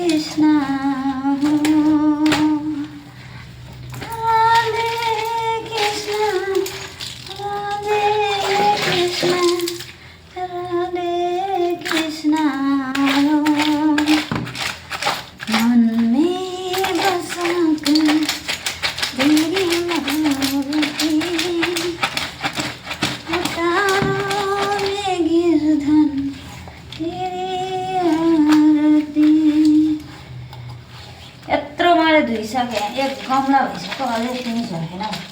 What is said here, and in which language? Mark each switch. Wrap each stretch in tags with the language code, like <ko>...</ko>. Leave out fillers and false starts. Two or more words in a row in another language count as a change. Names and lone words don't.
<hi>कृष्ण राधे कृष्ण राधे कृष्ण राधे कृष्ण मन में बसाकर तेरी मूर्ति उतारो में गिरधन तेरी आरती।</hi> <ne>यत्रो मैले धुइसकेँ, एक गमला भइसक्यो, अझै फिनिस भएन।</ne>